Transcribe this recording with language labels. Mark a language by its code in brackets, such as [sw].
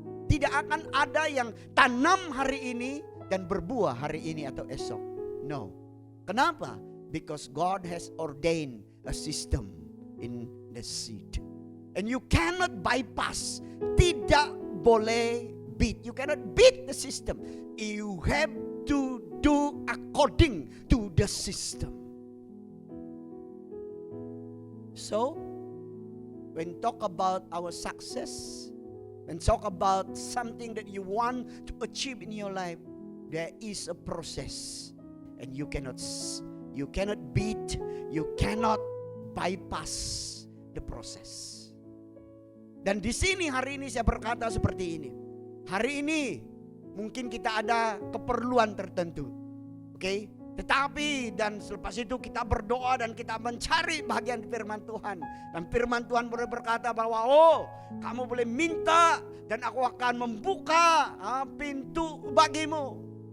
[ms] Tidak akan ada yang tanam hari ini dan berbuah hari ini atau esok. [en] No. [ms] Kenapa? [en] Because God has ordained a system in the seed. And you cannot bypass. [ms] Tidak boleh beat. [en] You cannot beat the system. You have to do according to the system. So, when talk about our success, when talk about something that you want to achieve in your life, there is a process, and you cannot beat, you cannot bypass the process. [ms] Dan di sini hari ini saya berkata seperti ini. Hari ini mungkin kita ada keperluan tertentu, tetapi dan selepas itu kita berdoa dan kita mencari bagian firman Tuhan. Dan firman Tuhan boleh berkata bahwa kamu boleh minta dan aku akan membuka pintu bagimu.